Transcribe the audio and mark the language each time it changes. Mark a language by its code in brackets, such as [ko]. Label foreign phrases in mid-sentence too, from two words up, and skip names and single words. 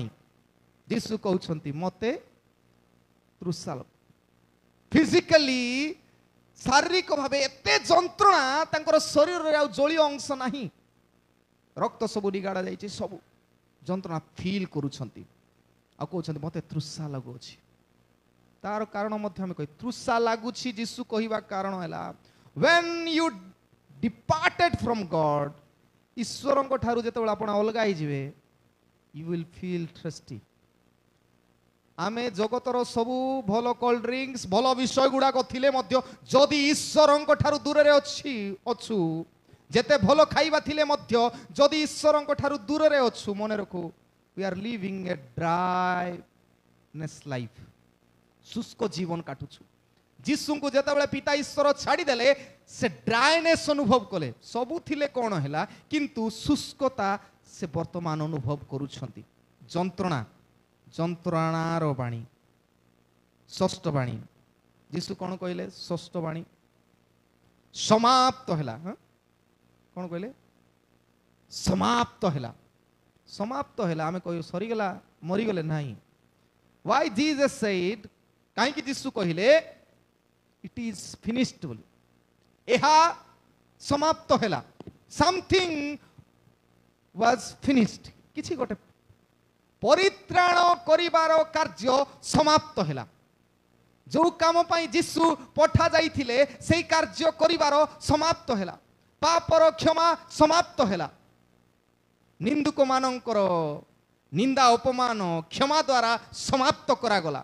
[or] ଯୀଶୁ କହୁଛନ୍ତି ମତେ ତୃଷା, ଫିଜିକାଲି ଶାରୀରିକ ଭାବେ ଏତେ ଯନ୍ତ୍ରଣା, ତାଙ୍କର ଶରୀରରେ ଆଉ ଜଳୀୟ ଅଂଶ ନାହିଁ, ରକ୍ତ ସବୁ ନିଗାଡ଼ା ଯାଇଛି, ସବୁ ଯନ୍ତ୍ରଣା ଫିଲ୍ କରୁଛନ୍ତି। ଆଉ କହୁଛନ୍ତି ମତେ ତୃଷା ଲାଗୁଅଛି। ତାର କାରଣ ମଧ୍ୟ ଆମେ କହି ତୃଷା ଲାଗୁଛି ଯୀଶୁ କହିବା କାରଣ ହେଲା [en] when you departed from God, [or] ଈଶ୍ୱରଙ୍କ ଠାରୁ ଯେତେବେଳେ ଆପଣ ଅଲଗା ହେଇଯିବେ [en] you will feel thirsty। [or] ଆମେ ଜଗତର ସବୁ ଭଲ [en] cold drinks [or] ଭଲ ବିଷୟ ଗୁଡ଼ାକ ଥିଲେ ମଧ୍ୟ ଯଦି ଈଶ୍ୱରଙ୍କ ଠାରୁ ଦୂରରେ ଅଛୁ, ଯେତେ ଭଲ ଖାଇବା ଥିଲେ ମଧ୍ୟ ଯଦି ଈଶ୍ୱରଙ୍କ ଠାରୁ ଦୂରରେ ଅଛୁ, ମନେ ରଖୁ [en] we are living a dryness life, [or] ଶୁଷ୍କ ଜୀବନ କାଟୁଛୁ। जीशुଙ୍କୁ ଯେତେବେଳେ ପିତା ଈଶ୍ୱର ଛାଡ଼ିଦେଲେ ସେ ଡ୍ରାଇନେସ୍ ଅନୁଭବ କଲେ। ସବୁ ଥିଲେ କ'ଣ ହେଲା, କିନ୍ତୁ ଶୁଷ୍କତା ସେ ବର୍ତ୍ତମାନ ଅନୁଭବ କରୁଛନ୍ତି। ଯନ୍ତ୍ରଣା, ଯନ୍ତ୍ରଣାର ବାଣୀ। ଷଷ୍ଠ ବାଣୀ ଯୀଶୁ କ'ଣ କହିଲେ? ଷଷ୍ଠ ବାଣୀ ସମାପ୍ତ ହେଲା। କ'ଣ କହିଲେ? ସମାପ୍ତ ହେଲା। ସମାପ୍ତ ହେଲା ଆମେ କହିବୁ ସରିଗଲା, ମରିଗଲେ ନାହିଁ। [en] why Jesus said, [or] କାହିଁକି ଯୀଶୁ କହିଲେ [en] it is finished [or] ବୋଲି, ଏହା ସମାପ୍ତ ହେଲା। [en] something was finished, [or] କିଛି ଗୋଟେ ପରିତ୍ରାଣ କରିବାର କାର୍ଯ୍ୟ ସମାପ୍ତ ହେଲା। ଯେଉଁ କାମ ପାଇଁ ଯୀଶୁ ପଠା ଯାଇଥିଲେ ସେଇ କାର୍ଯ୍ୟ କରିବାର ସମାପ୍ତ ହେଲା। ପାପର କ୍ଷମା ସମାପ୍ତ ହେଲା। ନିନ୍ଦୁକ ମାନଙ୍କର ନିନ୍ଦା ଅପମାନ କ୍ଷମା ଦ୍ୱାରା ସମାପ୍ତ କରାଗଲା।